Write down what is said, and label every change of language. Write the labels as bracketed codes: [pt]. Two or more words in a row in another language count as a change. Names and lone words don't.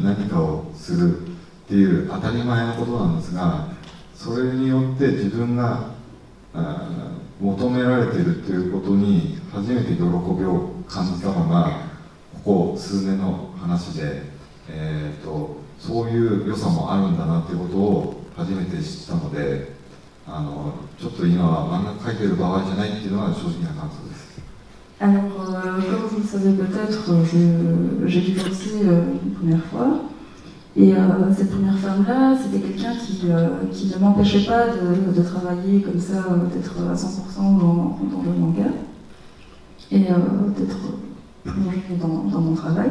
[ja] 何かをするっていう当たり前のことなんですが、それによって自分が求められているということに初めて喜びを感じたのがここ数年の話で、そういう良さもあるんだなということを初めて知ったので、ちょっと今は漫画描いてる場合じゃないっていうのが正直な感想です。 [fr] Alors, comme vous le savez peut-être, j'ai divorcé une première fois. Et cette première femme-là, c'était quelqu'un qui ne m'empêchait pas de travailler comme ça, d'être à 100% dans le manga. Et d'être plongée dans mon travail.